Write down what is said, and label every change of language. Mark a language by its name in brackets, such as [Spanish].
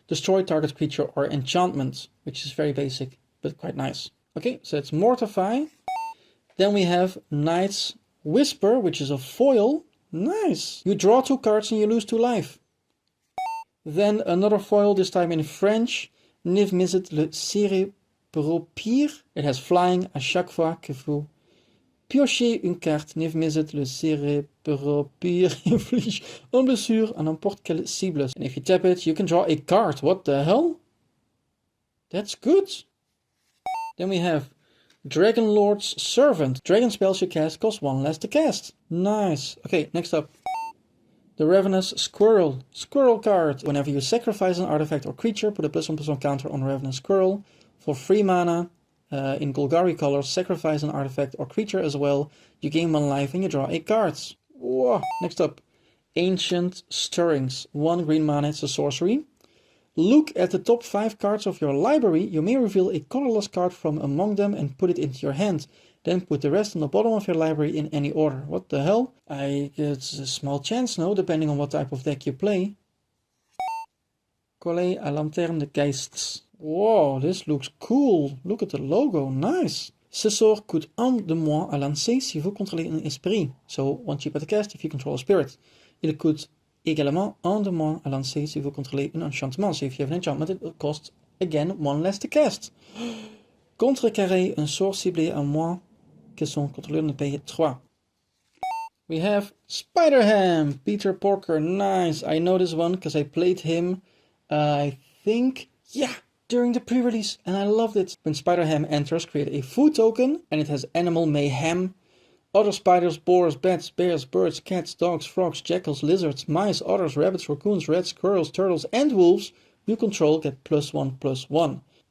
[English] Destroy target creature or enchantment, which is very basic, but quite nice. Okay, so it's Mortify. Then we have Knight's Whisper, which is a foil. Nice! You draw 2 cards and you lose 2 life. Then another foil, this time in French. Niv Mizzet le Cérébropire. It has flying. [French] À chaque fois que vous piochez une carte, Niv Mizzet le Cérébropire inflige un blessure à n'importe quelle cible. [English] And if you tap it, you can draw a card. What the hell? That's good. Then we have Dragon Lord's Servant. Dragon spells you cast cost 1 less to cast. Nice. Okay, next up. The Ravenous Squirrel. Squirrel card. Whenever you sacrifice an artifact or creature, put a +1/+1 counter on Ravenous Squirrel. For 3 mana, in Golgari colors, sacrifice an artifact or creature as well. You gain 1 life and you draw 8 cards. Whoa. Next up. Ancient Stirrings. 1 green mana, it's a sorcery. Look at the top 5 cards of your library. You may reveal a colorless card from among them and put it into your hand. Then put the rest on the bottom of your library in any order. What the hell? It's a small chance, no, depending on what type of deck you play. Collé à Lanterne de Geist. Whoa, this looks cool. Look at the logo, nice. [French] Ce sort coûte 1 de moins à lancer si vous contrôlez un esprit. [English] So, 1 cheaper to cast if you control a spirit. [French] Il coûte également 1 de moins à lancer si vous contrôlez un enchantement. [English] So if you have an enchantment, it will cost again 1 less to cast. [French] Contrecarrer un sort ciblé à moins que son contrôleur ne paye 3. [English] We have Spider-Ham, Peter Porker, nice. I know this one because I played him, I think, yeah, during the pre-release, and I loved it. When Spider-Ham enters, create a food token, and it has Animal Mayhem. Other spiders, boars, bats, bears, birds, cats, dogs, frogs, jackals, lizards, mice, otters, rabbits, raccoons, rats, squirrels, turtles, and wolves you control get +1/+1.